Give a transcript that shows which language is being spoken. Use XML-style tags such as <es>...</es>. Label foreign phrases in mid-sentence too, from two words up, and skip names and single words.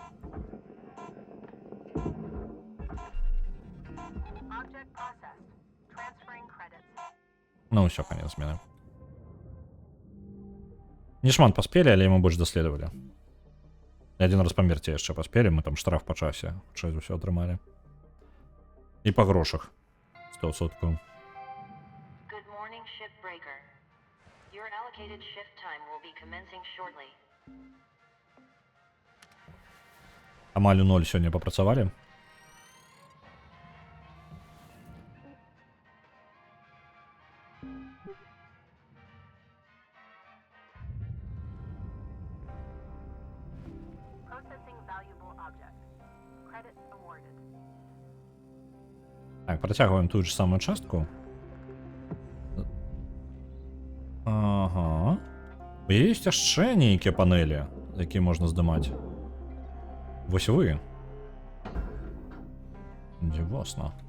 <be>Ўсё, канец змены. Не шмат паспелі, але мы больш даследавалі. Адзін раз памерці яшчэ паспелі, мы там штраф па часе, хутчэй за ўсё атрымалі. І па грошах. 100%.</be> <en>Good morning, shipbreaker. Your allocated shift time will be commencing shortly.</en> <be>Амаль у 0 сёння папрацавалі.</be> <en>Processing valuable object. Credit awarded.</en> <be>Так, працягваем тую ж самую частку. Ага. Ёсць яшчэ нейкія панелі, якія можна здымаць. Вось вы. Дзівосна.</be>